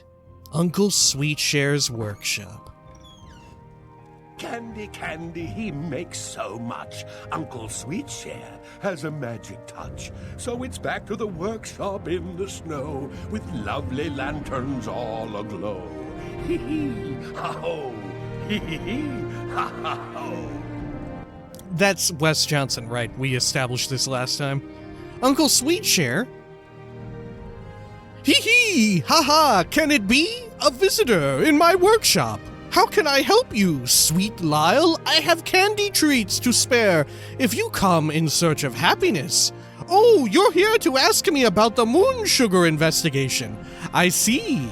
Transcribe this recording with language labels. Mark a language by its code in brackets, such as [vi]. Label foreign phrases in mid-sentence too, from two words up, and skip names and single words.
[en] Uncle Sweetshare's workshop. Candy, he makes so much. Uncle Sweetshare has a magic touch. So it's back to the workshop in the snow, with lovely lanterns all aglow. Hee-hee, ha-ho, hee-hee-hee, ha-ha-ho. That's Wes Johnson, right? We established this last time. Uncle Sweetshare? Hee-hee, ha-ha, can it be? A visitor in my workshop. How can I help you, sweet Lyle? I have candy treats to spare if you come in search of happiness. Oh, you're here to ask me about the moon sugar investigation. I see.